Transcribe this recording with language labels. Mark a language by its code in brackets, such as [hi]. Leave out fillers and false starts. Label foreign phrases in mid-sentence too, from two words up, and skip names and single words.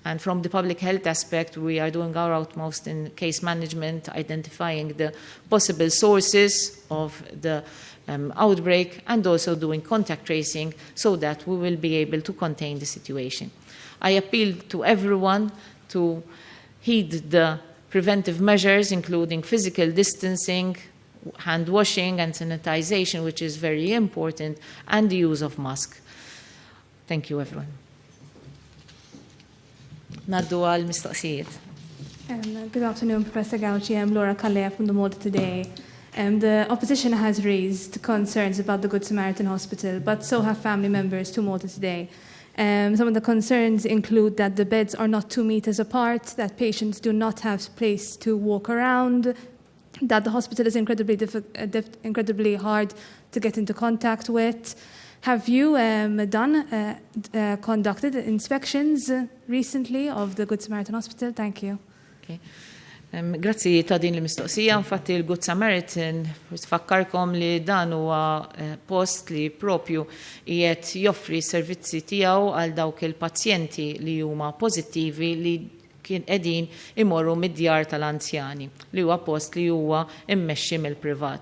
[en] And from the public health aspect, we are doing our utmost in case management, identifying the possible sources of the outbreak, and also doing contact tracing so that we will be able to contain the situation. I appeal to everyone to heed the preventive measures, including physical distancing, hand washing and sanitization, which is very important, and the use of masks. Thank you, everyone. [mt] Naddu għal mistoqsijiet. [en] Good afternoon, Professor Gauci. I'm Laura Calleja from the Malta Today. The opposition has raised concerns about the Good Samaritan Hospital, but so have family members to Malta Today. Some of the concerns include that the beds are not 2 meters apart, that patients do not have place to walk around, that the hospital is incredibly hard to get into contact with. Have you conducted inspections recently of the Good Samaritan Hospital? Thank you. Okay. [mt] Grazzi ta' din l-mistoqsija, infatti il-Good Samaritan tfakkarkom li dan huwa post li propju qiegħed joffri servizzi tiegħu għal dawk il-pazjenti li huma pożittivi li kien qegħdin imorru mid-djar tal-anzjani li huwa post li huwa immexxi mill-privat.